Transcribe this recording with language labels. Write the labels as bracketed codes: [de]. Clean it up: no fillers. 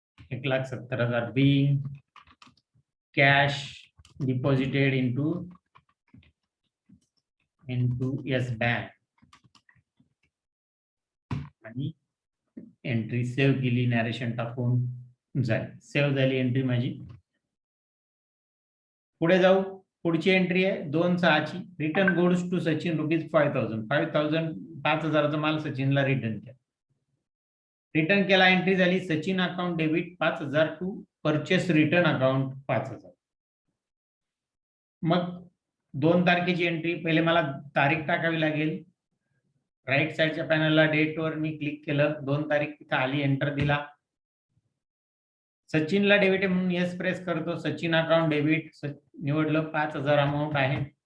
[mr] 1,70,000 [en] being cash deposited into yes bank [mr] आणि entry save केली, narration टाकून झाली, सेव्ह झाली एंट्री माझी. पुढे जाऊ. पुढची एंट्री आहे 2/6ची. रिटर्न गुड्स टू सचिन ₹5,000 5,000चा माल सचिनला रिटर्न केला. रिटर्न केला, एंट्री झाली Sachin account debit 5,000 to purchase return account 5,000. मग 2 तारखेची एंट्री. पहिले मला तारीख टाकावी लागेल. राईट साईडच्या पॅनलला डेट वर मी क्लिक केलं, 2 तारीख तिथं आली, एंटर दिला. सचिनला डेबिट आहे म्हणून येस प्रेस करतो. सचिन अकाउंट डेबिट निवडलं, 5,000 अमाऊंट आहे.